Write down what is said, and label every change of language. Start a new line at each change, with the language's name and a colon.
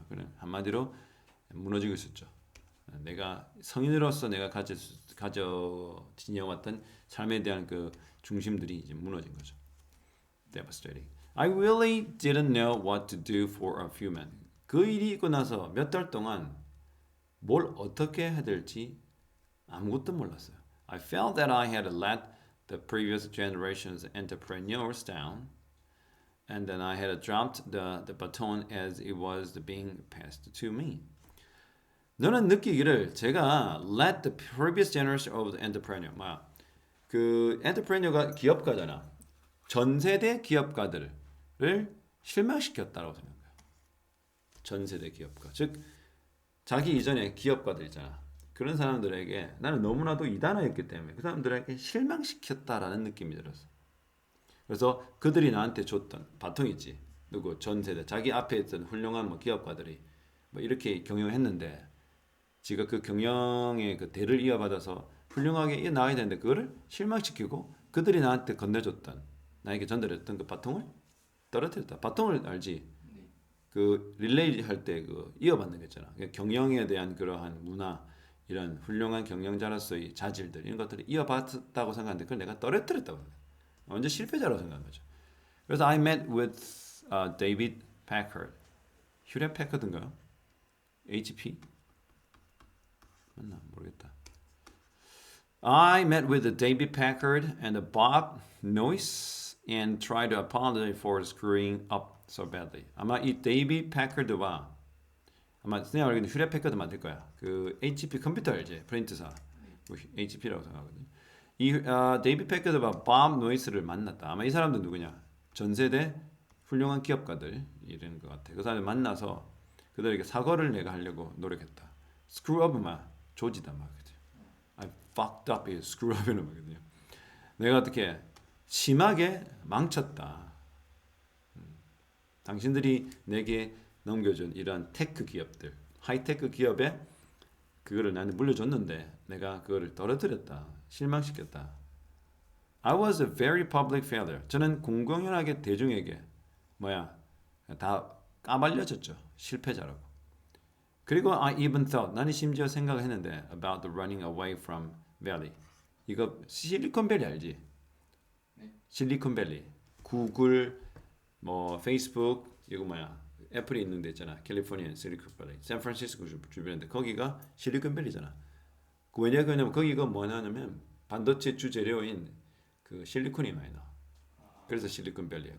Korean: 그런 한마디로 무너지고 있었죠. 내가 성인으로서 내가 가져 지녀왔던 삶에 대한 그 중심들이 이제 무너진 거죠.
English: Devastating. I really didn't know what to do for a few months.
Korean: 그 일이 있고 나서 몇 달 동안 뭘 어떻게 해야 될지 아무것도 몰랐어요.
English: I felt that I had let the previous generation's entrepreneurs down, and then I had dropped the baton as it was being passed to me.
Korean: 너는 느끼기를 제가
English: let the previous generation of the entrepreneur
Korean: 그 entrepreneur가 기업가잖아. 전 세대 기업가들을 실망시켰다고 생각해요. 전 세대 기업가. 즉 자기 이전에 기업가들 있잖아. 그런 사람들에게 나는 너무나도 이단화였기 때문에 그 사람들에게 실망시켰다라는 느낌이 들었어. 그래서 그들이 나한테 줬던 바통 있지. 누구 전 세대 자기 앞에 있던 훌륭한 뭐 기업가들이 뭐 이렇게 경영했는데 지가 그 경영의 그 대를 이어받아서 훌륭하게 나가야 되는데 그거를 실망시키고 그들이 나한테 건네줬던 나에게 전달했던 그 바통을 떨어뜨렸다. 바통을 알지? 그 릴레이 할 때 그 이어받는 거 있잖아. 경영에 대한 그러한 문화 이런 훌륭한 경영자로서의 자질들 이런 것들을 이어받았다고 생각하는데 그걸 내가 떨어뜨렸다고 생각해. 완전 실패자라고 생각한 거죠. 그래서
English: I met with David Packard.
Korean: 휴렛 패커드인가요? HP? 맞나 모르겠다.
English: I met with David Packard and Bob Noyce and tried to apologize for screwing up so badly.
Korean: 아마 이 데이비 패커드와 아마 내가 알기로는 휴렛 패커드 맞을 거야. 그 HP 컴퓨터 알지? 프린트사. HP라고 생각하거든. 이 데이비 패커드와 밥 노이스를 만났다. 아마 이 사람들 누구냐? 전 세대 훌륭한 기업가들 이런 것 같아. 그 사람들 만나서 그들에게 사과를 내가 하려고 노력했다. screw up 조지다 말이거든.
English: I fucked up
Korean: 이 screw up이라는 말이거든요. 내가 어떻게 심하게 망쳤다. 당신들이 내게 넘겨준 이런 테크 기업들, 하이테크 기업에 그거를 나한테 물려줬는데 내가 그거를 떨어뜨렸다. 실망시켰다.
English: I was a very public failure.
Korean: 저는 공공연하게 대중에게 다 까발려졌죠. 실패자라고. 그리고
English: I even thought
Korean: 나는 심지어 생각했는데
English: about the running away from valley.
Korean: 이거 실리콘밸리 알지? 네. 실리콘밸리. 구글, 뭐 페이스북 이거 애플이 있는 데 있잖아. 캘리포니아 실리콘밸리, 샌프란시스코 주변인데 거기가 실리콘밸리잖아. 왜냐면 거기가 뭐냐면 반도체 주재료인 그 실리콘이 많이 나와. 그래서 실리콘밸리야.